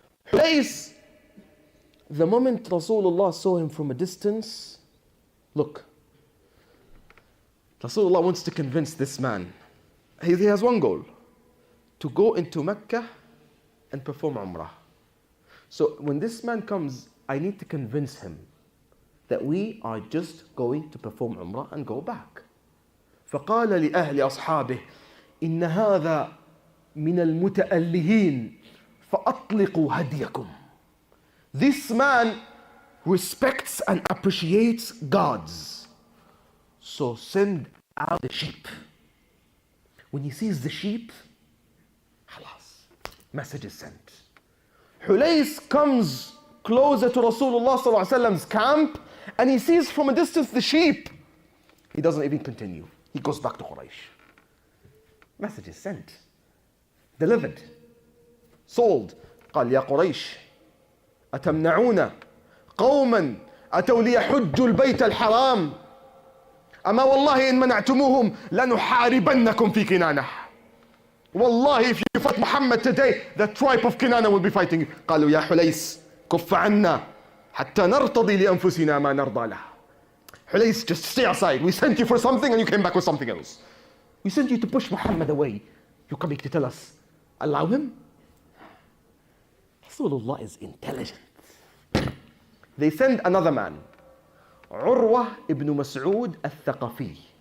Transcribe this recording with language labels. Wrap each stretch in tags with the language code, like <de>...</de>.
<en>Hulays, the moment Rasulullah saw him from a distance, look, Rasulullah wants to convince this man. He has one goal, to go into Mecca and perform Umrah. So when this man comes, I need to convince him that we are just going to perform Umrah and go back.</en> <ar>فقال لأهل أصحابه إن هذا من المتألهين فأطلقوا هديكم.</ar> <en>This man respects and appreciates gods. So send out the sheep. When he sees the sheep, halas, message is sent. Hulays comes closer to Rasulullah sallallahu alaihi wasallam's camp and he sees from a distance the sheep. He doesn't even continue. He goes back to Quraysh. Message is sent, delivered, sold.</en> <ar>قال يا قريش أتمنعون قوما أتوا ليحجوا البيت الحرام أما والله إن منعتموهم لنحاربنكم في كنانة.</ar> <en>Wallahi, if you fight Muhammad today, the tribe of Kinana will be fighting you.</en> <ar>قالوا يا حليس كف عنا حتى نرتضي لأنفسنا ما نرضى له.</ar> <en>Hulays, just stay aside. We sent you for something and you came back with something else. We sent you to push Muhammad away. You're coming to tell us, allow him? Rasulullah is intelligent. They send another man, Urwa ibn Mas'ud al-Thaqafi.</en>